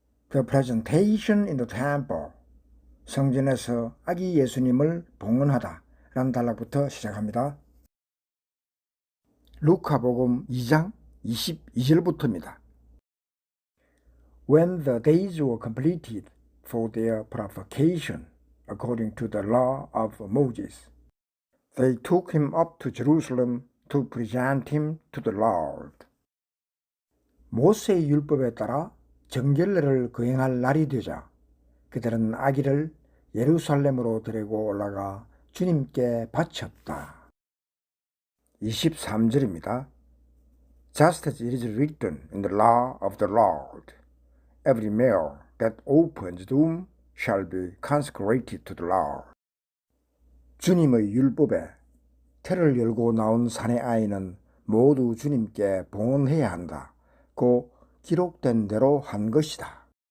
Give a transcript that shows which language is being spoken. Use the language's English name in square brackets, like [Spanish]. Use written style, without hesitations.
[English] The presentation in the temple. [Korean] 성전에서 아기 예수님을 봉헌하다 라는 단락부터 시작합니다. 루카복음 2장 22절부터입니다. [English] When the days were completed for their purification according to the law of Moses, they took him up to Jerusalem to present him to the Lord. [Korean] 모세의 율법에 따라 정결례를 거행할 날이 되자 그들은 아기를 예루살렘으로 데리고 올라가 주님께 바쳤다. 23절입니다. [English] Just as it is written in the law of the Lord, every male that opens the womb shall be consecrated to the Lord. [Korean] 주님의 율법에 태를 열고 나온 사내 아이는 모두 주님께 봉헌해야 한다. 고 기록된 대로 한 것이다.